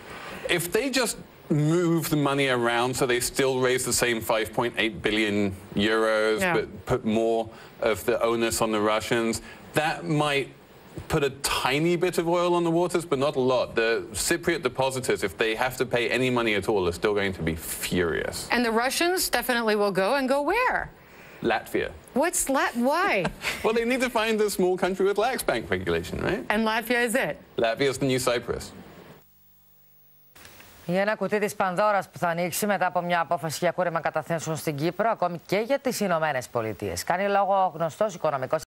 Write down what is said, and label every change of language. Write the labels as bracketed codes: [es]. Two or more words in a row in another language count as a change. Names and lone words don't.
[en] If they just move the money around so they still raise the same 5.8 billion euros, but put more of the onus on the Russians, that might put a tiny bit of oil on the waters, but not a lot. The Cypriot depositors, if they have to pay any money at all, are still going to be furious. And the Russians definitely will go, and go where? Latvia. Why? Well, they need to find a small country with lax bank regulation, right? And Latvia is it? Latvia is the new Cyprus. [el] Για ένα κουτί της Πανδώρας που θα ανοίξει μετά από μια απόφαση για κούρεμα καταθέσεων στην Κύπρο, ακόμη και για τις Ηνωμένες Πολιτείες. Κάνει λόγο ο γνωστός οικονομικός